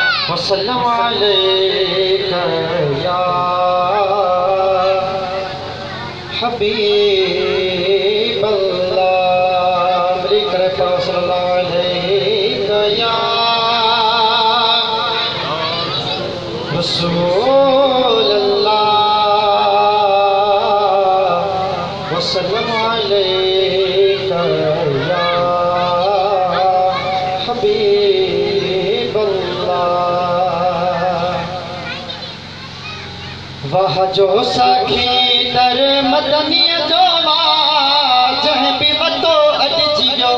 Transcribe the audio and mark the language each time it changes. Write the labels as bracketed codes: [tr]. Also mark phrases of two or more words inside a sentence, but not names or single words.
[ar] وسلم عليك يا حبيب الله. [hi] मेरी कृपा [ar] صلى الله عليك يا رسول الله. وسلم عليك يا حبيب الله. [sd] वाह जो सखी दर मदनीअ जो जंहिं बि वतो अटिजी वियो।